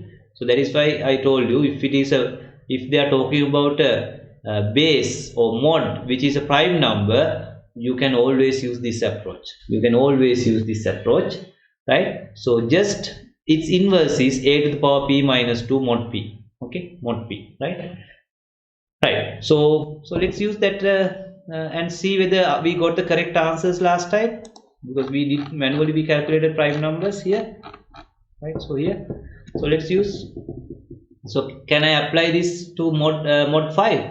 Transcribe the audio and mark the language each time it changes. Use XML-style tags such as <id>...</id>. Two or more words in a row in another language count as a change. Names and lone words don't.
<en>So that is why I told you, if they are talking about a base or mod which is a prime number, you can always use this approach. Right? So just its inverse is a to the power p minus 2 mod p. Okay, mod p, right? Right. So let's use that and see whether we got the correct answers last time, because we did manually we calculated prime numbers here, right? So here, so let's use. So can I apply this to mod 5?</en>